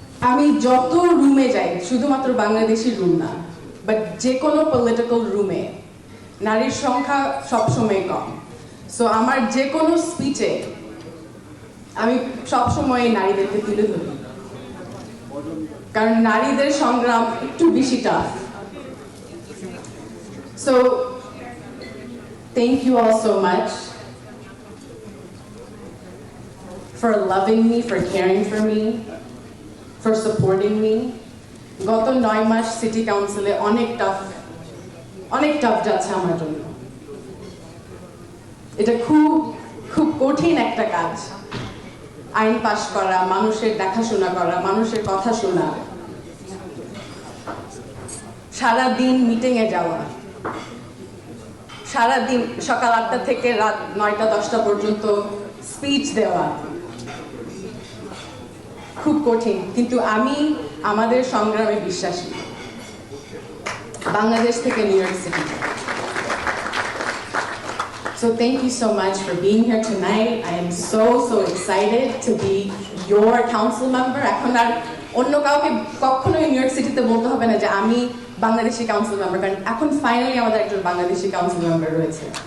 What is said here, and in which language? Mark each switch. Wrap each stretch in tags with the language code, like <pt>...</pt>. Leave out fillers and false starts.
<bn>আমি যত রুমে যাই, শুধুমাত্র বাংলাদেশি রুম না, বাট যে কোনো পলিটিক্যাল রুমে নারীর সংখ্যা সবসময় কম। সো আমার যে কোনো স্পিচে আমি সবসময় নারীদেরকে তুলে ধরি, কারণ নারীদের সংগ্রাম একটু বেশি tough.</bn> <en>So thank you all so much for loving me, for caring for me, for supporting me.</en> <bn>গত 9 মাস সিটি কাউন্সিলে অনেক টাফ যাচ্ছে আমার জন্য। এটা খুব কঠিন একটা কাজ, আইন পাশ করা, মানুষের দেখাশোনা করা, মানুষের কথা শোনা, সারাদিন মিটিংয়ে যাওয়া, সারাদিন সকাল 8টা থেকে রাত 9টা-10টা পর্যন্ত স্পিচ দেওয়া, খুব কঠিন। কিন্তু আমি আমাদের সংগ্রামে বিশ্বাসী, বাংলাদেশ থেকে new York city.</bn> <en>So thank you so much for being here tonight. I am so excited to be your council member.</en> <bn>এখন আর অন্য কাউকে কখনোই নিউ ইয়র্ক সিটিতে বলতে হবে না যে আমি বাংলাদেশি কাউন্সিল মেম্বার, কারণ এখন ফাইনালি আমাদের একজন বাংলাদেশি কাউন্সিল মেম্বার রয়েছে।</bn>